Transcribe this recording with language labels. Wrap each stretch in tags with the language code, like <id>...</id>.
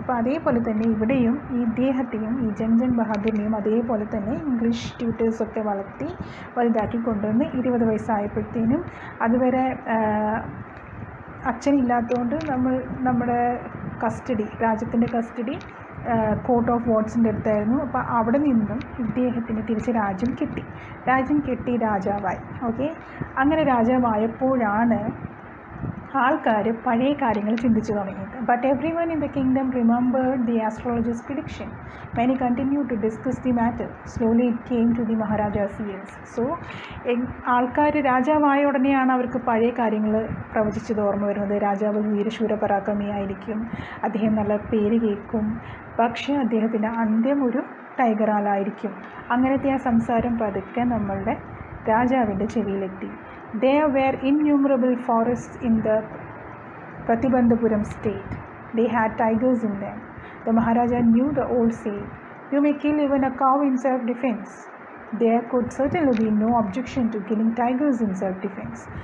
<ml>അപ്പോൾ അതേപോലെ തന്നെ ഇവിടെയും ഈ ഇദ്ദേഹത്തെയും ഈ ജംഗ്ജംഗ് ബഹാദൂറിനെയും അതേപോലെ തന്നെ ഇംഗ്ലീഷ് ട്യൂട്ടേഴ്സൊക്കെ വളർത്തി വലുതാക്കി കൊണ്ടുവന്ന് 20 വയസ്സായപ്പോഴത്തേനും അതുവരെ അച്ഛനില്ലാത്തതുകൊണ്ട് നമ്മുടെ കസ്റ്റഡി, രാജ്യത്തിൻ്റെ കസ്റ്റഡി കോർട്ട് ഓഫ് വാർഡ്സിൻ്റെ അടുത്തായിരുന്നു. അപ്പോൾ അവിടെ നിന്നും ഇദ്ദേഹത്തിന് തിരിച്ച് രാജ്യം കിട്ടി രാജാവായി. ഓക്കെ, അങ്ങനെ രാജാവായപ്പോഴാണ് ആൾക്കാർ പഴയ കാര്യങ്ങൾ ചിന്തിച്ചു തുടങ്ങിയത്.</ml> <en>But every one in the kingdom remembered the astrologers' prediction. When he continued to discuss the matter, slowly it came to the Maharaja's ears.</en> <ml>So ആൾക്കാർ രാജാവായ ഉടനെയാണ് അവർക്ക് പഴയ കാര്യങ്ങൾ പ്രവചിച്ചത് ഓർമ്മ വരുന്നത്. രാജാവ് വീരശൂര പരാക്രമിയായിരിക്കും, അദ്ദേഹം നല്ല പേര് കേൾക്കും, പക്ഷേ അദ്ദേഹത്തിൻ്റെ അന്ത്യം ഒരു ടൈഗറാലായിരിക്കും. അങ്ങനത്തെ ആ സംസാരം പതുക്കെ നമ്മളുടെ രാജാവിൻ്റെ ചെവിയിലെത്തി.</ml> <en>There were innumerable forests in the Pratibandhapuram state. They had tigers in them. The Maharaja knew the old saying, "You may kill even a cow in self-defense." There could certainly be no objection to killing tigers in self-defense.</en>